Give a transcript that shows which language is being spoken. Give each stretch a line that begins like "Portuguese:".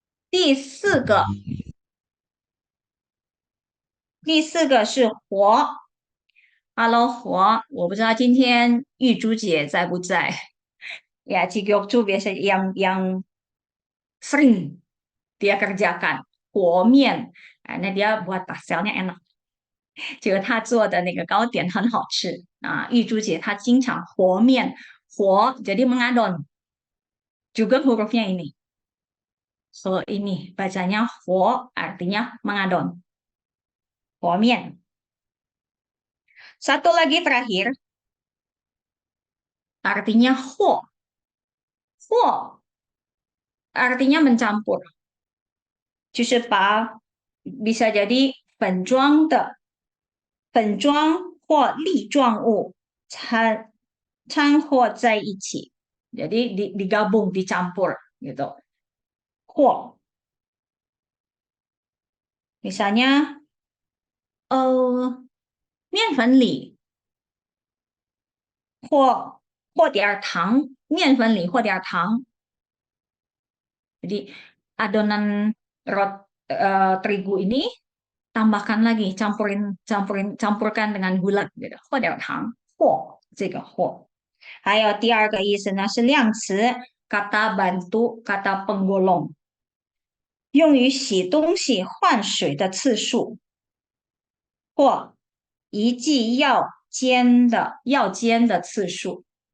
Chinese: 第四个是活。
Indonesian: Hello，
Chinese: 我不知道今天玉珠姐在不在？
Indonesian: Ya, Cigokcu biasa yang sering dia kerjakan. 和面, karena dia buat pastelnya enak.
Chinese: 就是他做的那个糕点很好吃啊。玉珠姐她经常和面，和
Indonesian: jadi mengadon juga hurufnya ini. So ini bacanya ho artinya mengadon,和面. Satu lagi terakhir artinya ho. Ho artinya mencampur.
Chinese: 就是把
Indonesian: bisa jadi
Chinese: 粉状的粉状或粒状物掺和在一起.
Indonesian: Jadi digabung, dicampur gitu. Ho. Misalnya
Chinese: 面粉里或点糖，面粉里或点糖。
Indonesian: Jadi adonan terigu ini tambahkan lagi, campurkan dengan gula gitu.
Chinese: 或点糖，或这个或。还有第二个意思呢是量词，
Indonesian: kata bantu，kata penggolong，
Chinese: 用于洗东西换水的次数，或一剂药煎的次数。